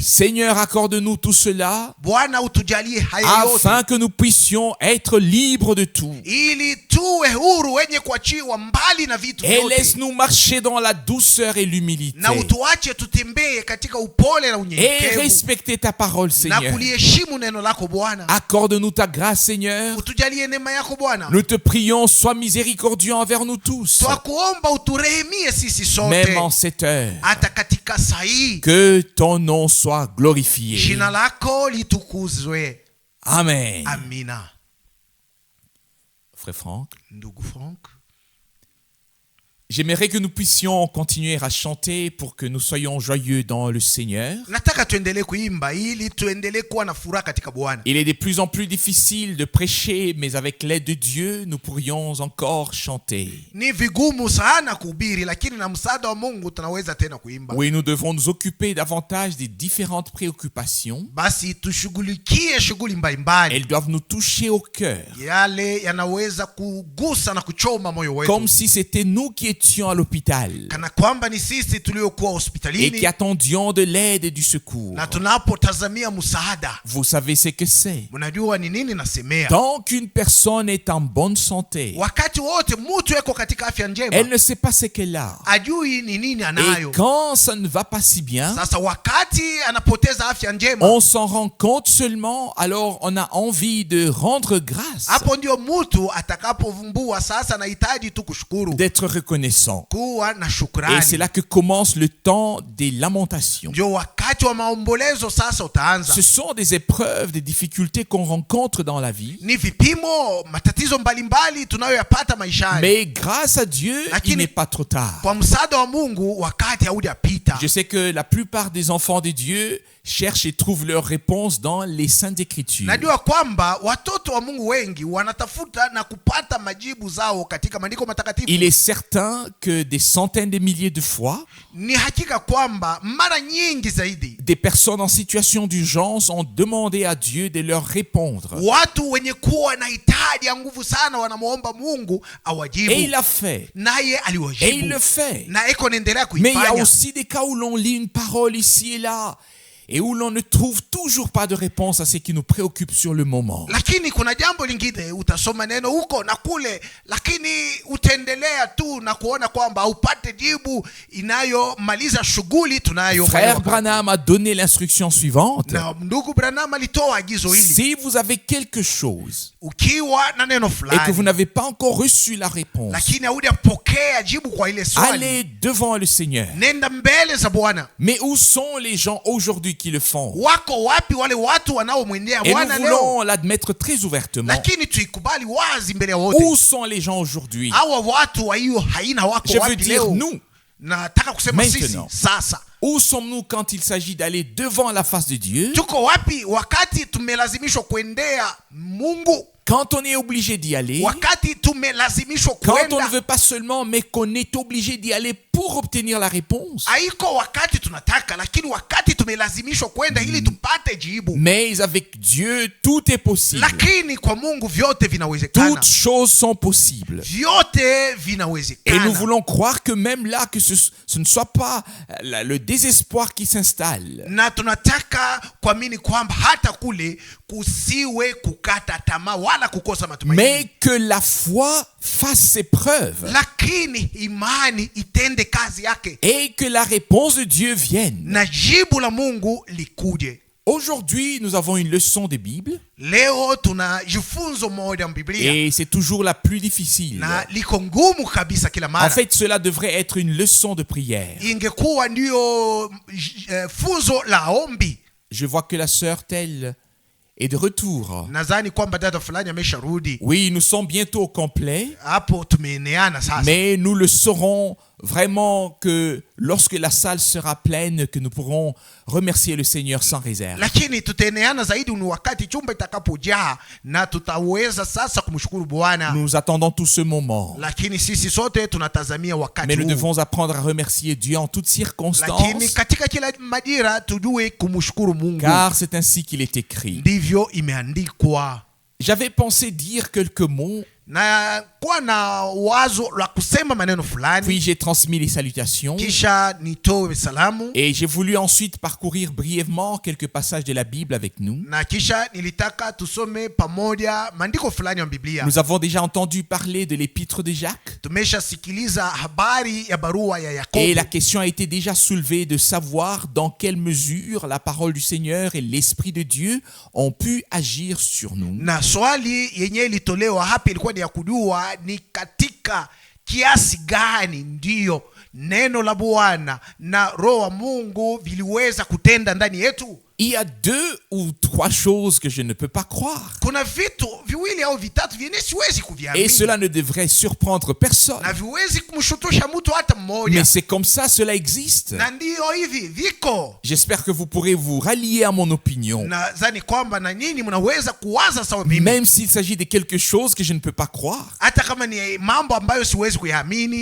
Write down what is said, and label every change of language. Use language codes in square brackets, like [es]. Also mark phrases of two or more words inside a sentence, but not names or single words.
[fr] Seigneur, accorde-nous tout cela [sw] Bwana, utujalie haya [fr] afin [sw] yote [fr] que nous puissions être libres de tout. [sw] ili tuwe huru, wenye kuachiwa mbali na vitu [fr] Et [sw] vyote, [fr] laisse-nous marcher dans la douceur et l'humilité. [sw] na utuache tutembee katika upole na [fr] Et [sw] unyenyekevu [fr] respecter ta parole, [sw] na [fr] Seigneur. [sw] kuliheshimu neno lako Bwana. [fr] Accorde-nous ta grâce, Seigneur. [sw] Utujalie neema yako Bwana. [fr] Nous te prions, sois miséricordieux envers nous tous. [sw] Twakuomba uturehemie sisi [fr] Même [sw] sote, [fr] en cette heure. [sw] hata katika saa hii. [fr] Que ton nom soit glorifié. [sw] Jina lako litukuzwe. [fr] Amen. [sw] Amina. [fr] Frère Franck, [sw] Ndugu Frank, [fr] J'aimerais que nous puissions continuer à chanter pour que nous soyons joyeux dans le Seigneur. [sw] Nataka tuendelee kuimba ili tuendelee kuwa na furaha katika Bwana. [fr] Il est de plus en plus difficile de prêcher, mais avec l'aide de Dieu, nous pourrions encore chanter. [sw] Ni vigumu sana kuhubiri, lakini na msaada wa Mungu tunaweza tena kuimba. [fr] Oui, nous devons nous occuper davantage des différentes préoccupations. [sw] Basi tushughulikie shughuli mbalimbali. [fr] Elles doivent nous toucher au cœur. [sw] Yale yanaweza kugusa na kuchoma moyo wetu. [fr] Comme si c'était nous qui étions à l'hôpital [sw] Kana kwamba ni sisi tuliokuwa [fr] et [sw] hospitalini [fr] qui attendions de l'aide et du secours. [sw] na tunapotazamia msaada. [fr] Vous savez ce que c'est. [sw] Mnajua ni nini nasemea? [fr] Tant qu'une personne est en bonne santé, [sw] Wakati wote mtu yuko katika afya njema, [fr] elle ne sait pas ce qu'elle a. [sw] ajui ni nini [fr] Et [sw] anayo. [fr] quand ça ne va pas si bien, [sw] Sasa wakati anapoteza afya njema, [fr] on s'en rend compte seulement, alors on a envie de rendre grâce, [sw] hapo ndio mtu atakapovumbua sasa anahitaji tu kushukuru, [fr] d'être reconnaissant. [sw] kuwa na [fr] Et c'est [sw] shukrani. [fr] là que commence le temps des lamentations. [sw] Ndio wakati wa maombolezo sasa utaanza. [fr] Ce sont des épreuves, des difficultés qu'on rencontre dans la vie. [sw] Ni vipimo, matatizo mbalimbali tunayoyapata maishani. [fr] Mais grâce à Dieu, il [sw] Lakini- [fr] n'est pas trop tard. [sw] Kwa msaada wa Mungu wakati haujapita. [fr] Je sais que la plupart des enfants de Dieu cherchent et trouvent leur réponse dans les Saintes Écritures. [sw] Najua kwamba watoto wa Mungu wengi wanatafuta na kupata majibu zao katika maandiko matakatifu. [fr] Il est certain que des centaines de milliers de fois, [sw] Ni hakika kwamba mara nyingi zaidi [fr] des personnes en situation d'urgence ont demandé à Dieu de leur répondre. [sw] watu wenye kuwa na hitaji ya nguvu sana wanamwomba Mungu awajibu. [fr] Et il a fait. [sw] Naye [fr] Et il [sw] aliwajibu. [fr] le fait. [sw] Na eko naendelea [fr] Mais il y a [sw] kuifanya. [fr] aussi des cas où l'on lit une parole ici et là et où l'on ne trouve toujours pas de réponse à ce qui nous préoccupe sur le moment. [sw] Lakini kuna jambo lingine, utasoma neno huko na kule, lakini utaendelea tu na kuona kwamba upate jibu inayomaliza shughuli tunayo. [fr] Frère Branham a donné l'instruction suivante. [sw] Na ndugu Branham alitoa agizo hili. [fr] Si vous avez quelque chose [sw] Ukiwa na neno [fr] et que [sw] fulani [fr] vous n'avez pas encore reçu la réponse, [sw] lakini haujapokea jibu kwa ile swali, [fr] allez devant le Seigneur. [sw] nenda mbele za Bwana. [fr] Mais où sont les gens aujourd'hui qui le font? [sw] Wako wapi wale watu wanaomwendea [fr] Et nous [sw] Bwana leo? [fr] voulons l'admettre très ouvertement. [sw] Lakini tuikubali wazi mbele ya wote. [fr] Où sont les gens aujourd'hui? [sw] Hawa watu wa hiyo haina wako [fr] Je veux [sw] wapi [fr] dire [sw] leo? [fr] nous. [sw] Nataka kusema sisi [fr] Maintenant. [sw] sasa. [fr] Où sommes-nous quand il s'agit d'aller devant la face de Dieu? [sw] Tuko wapi wakati tumelazimishwa kuendea Mungu? [fr] Quand on est obligé d'y aller, [sw] Wakati tumelazimishwa [fr] quand on ne [sw] kuenda, [fr] veut pas seulement, mais qu'on est obligé d'y aller pour obtenir la réponse. [sw] haiko wakati tunataka, lakini wakati tumelazimishwa kwenda ili tupate jibu. [fr] Mais avec Dieu, tout est possible. [sw] Lakini kwa Mungu vyote vinawezekana. [fr] Toutes choses sont possibles. [sw] Vyote [fr] Et nous [sw] vinawezekana. [fr] voulons croire que même là, que ce ne soit pas le désespoir qui s'installe. [sw] Na tunataka kuamini kwamba hata kule kusiwe kukata tamaa wala kukosa matumaini. [fr] Mais que la foi fasse ses preuves. [sw] Lakini imani itende kazi yake. [fr] Et que la réponse de Dieu vienne. [sw] Na jibu la Mungu likuje. [fr] Aujourd'hui, nous avons une leçon de Bible. [sw] Leo tuna jifunzo moja Biblia. [fr] Et c'est toujours la plus difficile. [sw] Na liko ngumu kabisa kila [fr] En [sw] mara. [fr] fait, cela devrait être une leçon de prière. [sw] Ingekuwa ndio funzo la ombi. [fr] Je vois que la sœur telle est de retour. [sw] Nadhani kwamba dada fulani amesharudi. [fr] Oui, nous sommes bientôt au complet, [sw] Hapo tumeeneana sasa. [fr] mais nous le saurons vraiment que lorsque la salle sera pleine, que nous pourrons remercier le Seigneur sans réserve. [sw] Lakini tutaeneana zaidi ni wakati chumba itakapojaa na tutaweza sasa kumshukuru Bwana. [fr] Nous attendons tout ce moment. [sw] Lakini sisi sote tunatazamia wakati [fr] Mais nous [sw] huu. [fr] devons apprendre à remercier Dieu en toutes circonstances, [sw] Lakini katika kila majira tujue kumshukuru Mungu. [fr] car c'est ainsi qu'il est écrit. [sw] Ndivyo imeandikwa. [fr] J'avais pensé dire quelques mots, [sw] Na kuwa na wazo la kusema maneno fulani, [fr] puis j'ai transmis les salutations, [sw] kisha nitoe salamu, [fr] et j'ai voulu ensuite parcourir brièvement quelques passages de la Bible avec nous. [sw] na kisha nilitaka tusome pamoja maandiko fulani ya Biblia. [fr] Nous avons déjà entendu parler de l'épître de Jacques, [sw] Tumeshasikiliza habari ya barua ya [fr] et la [sw] Yakobo. [fr] question a été déjà soulevée de savoir dans quelle mesure la parole du Seigneur et l'Esprit de Dieu ont pu agir sur nous. [sw] Na swali yenye ilitolewa hapa ilikuwa ni ya kujua ni katika kiasi gani ndiyo neno la Bwana na Roho wa Mungu viliweza kutenda ndani yetu. [fr] il y a 2 ou 3 choses que je ne peux pas croire. [sw] Kuna vitu viwili au vitatu vyenye siwezi [fr] Et [sw] kuviamini [fr] cela ne devrait surprendre personne. [sw] na viwezi kumshutusha mtu hata mmoja, [fr] Mais c'est comme ça, cela existe. [sw] na ndiyo hivi viko. [fr] J'espère que vous pourrez vous rallier à mon opinion. [sw] Nadhani kwamba na nyinyi mnaweza kuwaza sawa mimi, [fr] Même s'il s'agit de quelque chose que je ne peux pas croire. [sw] hata kama ni mambo ambayo siwezi kuyaamini.